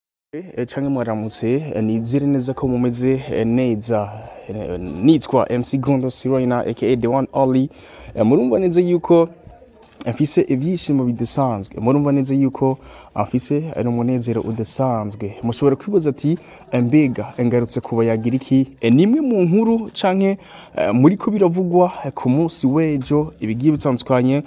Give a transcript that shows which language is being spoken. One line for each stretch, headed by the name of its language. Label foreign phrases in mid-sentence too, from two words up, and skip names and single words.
Rundi: Canke mwaramutse nizere neza ko mumeze neza nitwa MC Gondo Siroina aka
English: the one only
Rundi: murumva neza yuko afise ivyishimo bidasanzwe murumva neza yuko afise ari umunezero udasanzwe mushobora kwibaza ati mbega engarutse kuba yagira iki nimwe mu nkuru canke muri ko biravugwa ku munsi wejo ibigiye bitandukanye.